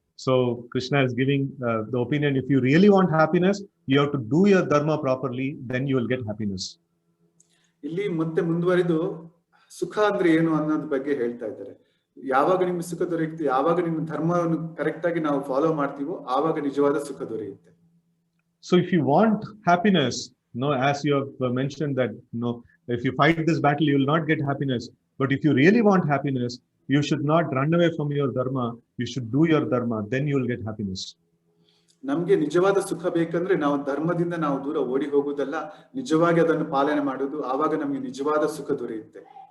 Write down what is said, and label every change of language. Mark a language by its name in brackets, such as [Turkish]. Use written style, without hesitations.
[English] So Krishna is giving the opinion: if you really want happiness, you have to do your dharma properly. Then you will get happiness. [Kannada] ಇಲ್ಲಿ ಮತ್ತೆ ಮುಂದುವರಿದು ಸುಖ ಅಂದ್ರೆ ಏನು ಅನ್ನೋದ್ರ ಬಗ್ಗೆ ಹೇಳ್ತಾ ಇದ್ದಾರೆ. ಯಾವಾಗ ನಿಮ್ಗೆ ಸುಖ ದೊರೆಯುತ್ತೆ, ಯಾವಾಗ ನಿಮ್ಮ ಧರ್ಮವನ್ನು ಕರೆಕ್ಟ್ ಆಗಿ ನಾವು ಫಾಲೋ ಮಾಡ್ತೀವೋ ಆವಾಗ ನಿಜವಾದ ಸುಖ ದೊರೆಯುತ್ತೆ. [English] So if you want happiness, as you have mentioned that, if you fight this battle, you will not get happiness. But if you really want happiness, you should not run away from your dharma. You should do your dharma. Then you will get happiness. [Kannada] ನಮ್ಗೆ ನಿಜವಾದ ಸುಖ ಬೇಕಂದ್ರೆ ನಾವು ಧರ್ಮದಿಂದ ನಾವು ದೂರ ಓಡಿ ಹೋಗುವುದಲ್ಲ, ನಿಜವಾಗಿ ಅದನ್ನು ಪಾಲನೆ ಮಾಡುವುದು, ಆವಾಗ ನಮ್ಗೆ ನಿಜವಾದ ಸುಖ ದೊರೆಯುತ್ತೆ.